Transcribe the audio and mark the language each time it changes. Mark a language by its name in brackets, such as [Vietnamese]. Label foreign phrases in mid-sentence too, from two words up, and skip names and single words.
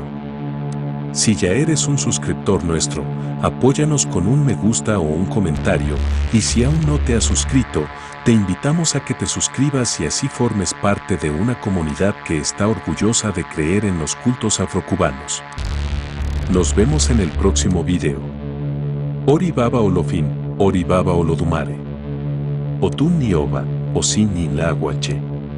[Spanish] Si ya eres un suscriptor nuestro, apóyanos con un me gusta o un comentario, y si aún no te has suscrito, te invitamos a que te suscribas y así formes parte de una comunidad que está orgullosa de creer en los cultos afrocubanos. Nos vemos en el próximo video. [Yoruba] Ori Baba Olofin, Ori Baba Olodumare. Otun Nioba, Osin Ni Laguache.